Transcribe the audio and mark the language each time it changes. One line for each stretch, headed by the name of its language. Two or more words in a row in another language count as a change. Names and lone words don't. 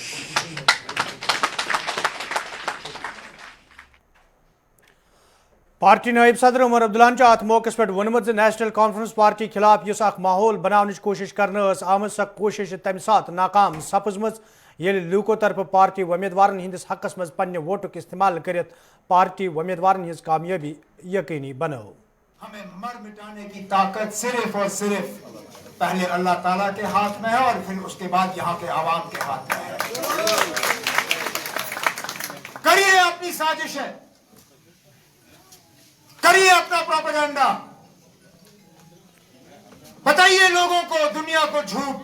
Kashmiri: پارٹی نائب صدر عمر عبداللہ ات موقع پہ وونمت نیشنل کانفرنس پارٹی خلاف اس اخ ماحول بناونچ کوشش کرنے آمت سا کوشش تمہ سات ناکام سپزم یل لوکو طرف پارٹی امیدوارن ہندس حقس مز پنہ ووٹک استعمال کرت پارٹی امیدوارن ہز کامیابی یقینی بنو.
Urdu: ہمیں مر مٹانے کی طاقت صرف اور صرف پہلے اللہ تعالیٰ کے ہاتھ میں ہے اور پھر اس کے بعد یہاں کے عوام کے ہاتھ میں ہے. کریے اپنی سازشیں، کریے اپنا پروپیگنڈا، بتائیے لوگوں کو، دنیا کو جھوٹ.